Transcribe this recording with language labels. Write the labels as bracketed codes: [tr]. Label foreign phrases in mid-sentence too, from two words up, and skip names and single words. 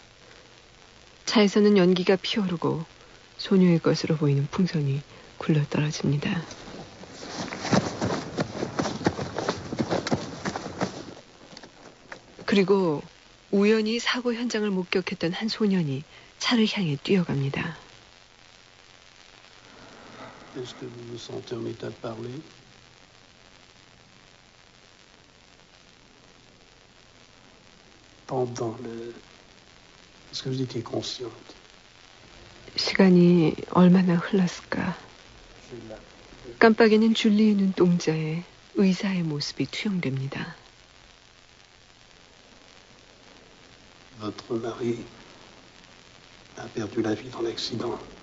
[ko] 차에서는 연기가 피어오르고 소녀의 것으로 보이는 풍선이 굴러떨어집니다. 그리고 우연히 사고 현장을 목격했던 한 소년이 차를 향해 뛰어갑니다. [fr] Est-ce que vous vous sentez en état de parler? Est-ce que vous étiez consciente? [ko] 시간이 얼마나 흘렀을까? 깜빡이는 줄리의 눈동자에 의사의 모습이 투영됩니다. [fr] Votre mari a perdu la vie dans l'accident.